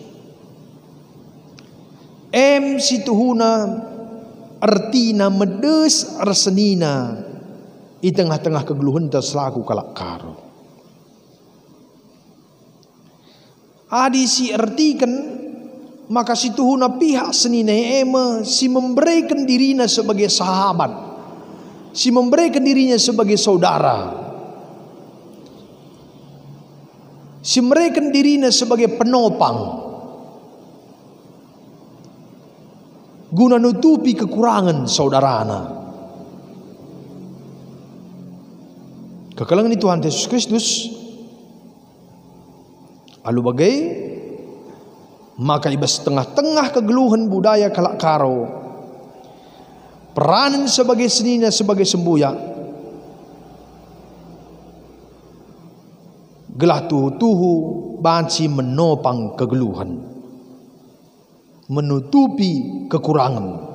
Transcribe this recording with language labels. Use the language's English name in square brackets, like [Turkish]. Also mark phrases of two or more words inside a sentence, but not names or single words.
[Batak Karo] Situhuna artina medes arsenina di tengah-tengah kegeluhan selaku kalak karo. Adi si artikan maka situhuna pihak senina [Indonesian] si memberikan dirinya sebagai sahabat, si memberikan dirinya sebagai saudara. [Batak Karo] Si mereka [Indonesian] dirinya sebagai penopang [Batak Karo] guna nutupi kekurangan saudarana. Kekelengan Tuhan Yesus Kristus alu bagai maka ibas tengah-tengah kegeluhan budaya kalak karo peranan sebagai senina sebagai sembuya gelah tuhu banci menopang kegeluhan, [Indonesian] menutupi kekurangan.